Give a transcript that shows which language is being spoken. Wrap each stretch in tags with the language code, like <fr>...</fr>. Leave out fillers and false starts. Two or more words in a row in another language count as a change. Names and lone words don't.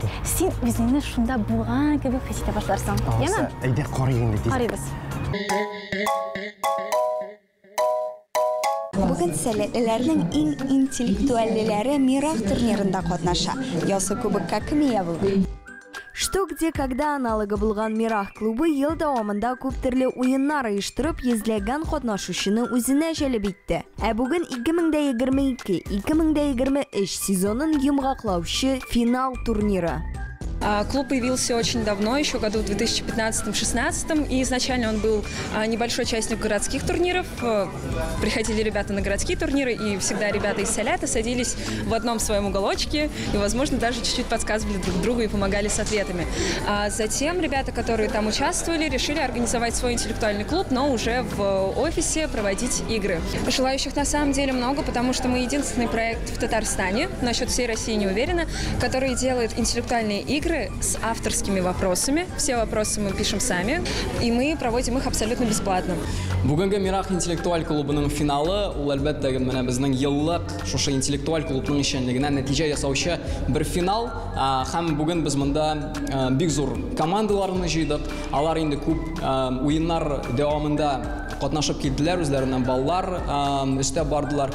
<tt>Син үзеңне шунда булган кебек хис итә башларсың. Яме? Әйдә, карыйк инде тиз. Карыйбыз. Бүген сәләтлеләрнең иң интеллектуальлеләре Мирах турнирында катнаша. Ясы кубокка кем ия булды? Что, где, когда аналогы булган Мирах клубы ел дәвамында күп төрле уеннар оештырып, йөзләгән катнашучыны үзенә җәлеп итте. Ә бүген 2022-2023 сезонын йомгаклаучы финал турниры.</tt> <ru>Клуб появился очень давно, еще году в 2015-16, и изначально он был небольшой частью городских турниров. Приходили ребята на городские турниры, и всегда ребята из Салята садились в одном своем уголочке, и, возможно, даже чуть-чуть подсказывали друг другу и помогали с ответами. А затем ребята, которые там участвовали, решили организовать свой интеллектуальный клуб, но уже в офисе проводить игры. Желающих на самом деле много, потому что мы единственный проект в Татарстане, насчет всей России не уверена, который делает интеллектуальные игры с авторскими вопросами. Все вопросы мы пишем сами, и мы проводим их абсолютно бесплатно.</ru> <tt>Бүгенге Мирах интеллектуаль клубының финалы, ул әлбәттә менә безнең еллык шушы интеллектуаль клубның эшчәнлегенә нәтиҗә ясаучы бер финал. Һәм бүген без монда бик зур командаларны җыйдык. Алар инде күп уеннар дәвамында катнашып килделәр, үзләреннән баллар өстә бардылар.</tt>